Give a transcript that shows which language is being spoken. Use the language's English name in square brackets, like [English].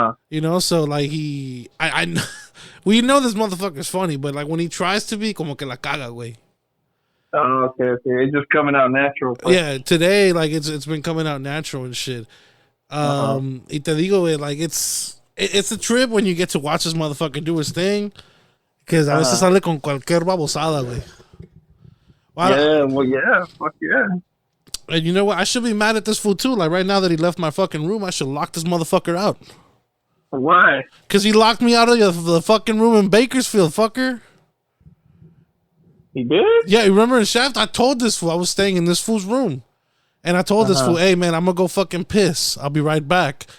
[English] You know, so like we know this motherfucker's funny, but like when he tries to be, [Spanish] como que la caga, güey. [English] Oh, okay. It's just coming out natural. Yeah, today, like, it's been coming out natural and shit. [Spanish] Y te digo, güey, [English] like, it's a trip when you get to watch this motherfucker do his thing. Because [Spanish] a veces sale con cualquier babosada, güey. [English] Yeah, fuck yeah. And you know what? I should be mad at this fool, too. Like, right now that he left my fucking room, I should lock this motherfucker out. Why? Because he locked me out of the fucking room in Bakersfield, fucker. He did? Yeah, you remember in Shaft? I told this fool I was staying in this fool's room. And I told this fool, hey, man, I'm going to go fucking piss. I'll be right back.